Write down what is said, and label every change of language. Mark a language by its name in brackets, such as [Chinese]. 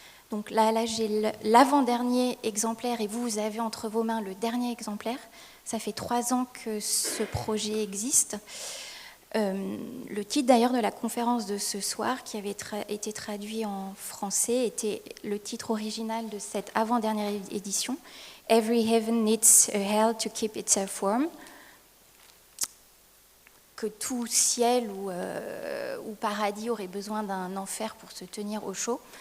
[French] Donc là j'ai l'avant-dernier exemplaire et vous avez entre vos mains le dernier exemplaire. Ça fait 3 ans que ce projet existe. Le titre d'ailleurs de la conférence de ce soir, qui avait été traduit en français, était le titre original de cette avant-dernière édition. [English] Every heaven needs a hell to keep itself warm. [French] Que tout ciel ou paradis aurait besoin d'un enfer pour se tenir au chaud.